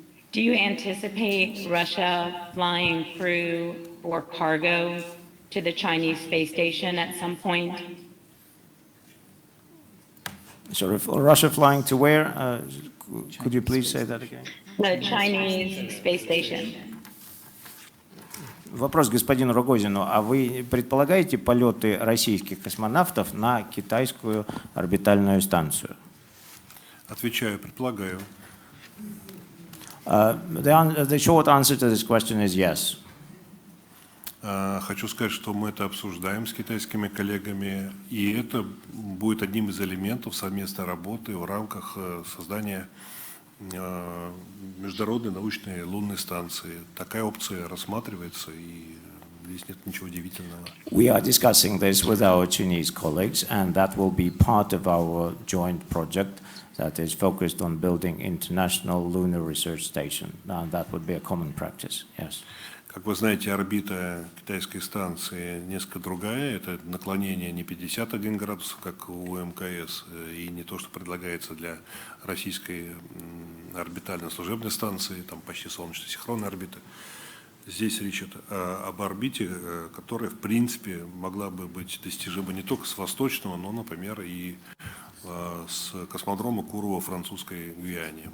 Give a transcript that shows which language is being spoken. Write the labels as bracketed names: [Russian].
[English] Do you anticipate Russia flying crew or cargo to the Chinese space station at some point? Sorry, Russia flying to where? Could you please say that again? The Chinese space station. [Russian] Вопрос господину Рогозину. А вы предполагаете полеты российских космонавтов на китайскую орбитальную станцию? Отвечаю, предполагаю. [English] The short answer to this question is yes. [Russian] Хочу сказать, что мы это обсуждаем с китайскими коллегами, и это будет одним из элементов совместной работы в рамках создания международной научной лунной станции. Такая опция рассматривается, и здесь нет ничего удивительного. [English] We are discussing this with our Chinese colleagues, and that will be part of our joint project that is focused on building international lunar research station. That would be a common practice, yes. [Russian] Как вы знаете, орбита китайской станции несколько другая. Это наклонение не 51 градус, как у МКС, и не то, что предлагается для российской орбитально-служебной станции, там почти солнечно-синхронная орбита. Здесь речь идет об орбите, которая, в принципе, могла бы быть достижима не только с восточного, но, например, и с космодрома Куру во французской Гвиане.